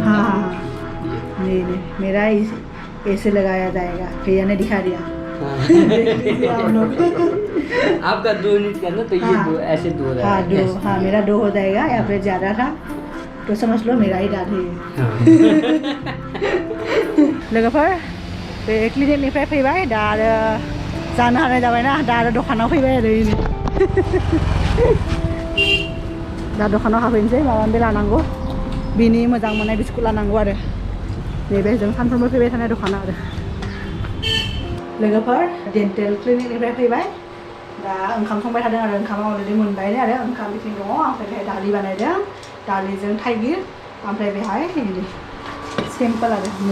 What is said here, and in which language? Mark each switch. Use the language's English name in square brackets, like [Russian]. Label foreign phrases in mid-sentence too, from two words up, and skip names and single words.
[Hindi] हाँ नहीं मेरा ऐसे लगाया जाएगा भैया ने दिखा दिया आपका 2 यूनिट का ना तो ये हाँ, दो ऐसे दो रहा हाँ है दो हाँ मेरा 2 हो जाएगा या फिर ज़्यादा था तो समझ लो मेरा ही दादी है [Bodo] लोगोफोर बे क्लिनिकनिफ्राय फैबाय दा आरो जानो हानाय जाबायना दा आरो दखानाव फैबाय आरो दा दखानाव हाबहैनोसै माबा मोनसे लानांगौ बिनि मोजां मोननाय बिस्कुट लानांगौ आरो नैबे जों सानफ्रोमबो फैबाय थानाय दखानाव आरो लोगोफोर डेन्टेल क्लिनिकनिफ्राय फैबाय दा ओंखाम संबाय थादों आरो ओंखामा अलरेडि मोनबायनो आरो ओंखाम बिथिं दङ ओमफ्राय बेहाय दालि बानायदों दालिजों थाइगिर ओमफ्राय बेहाय सिम्पोल आरो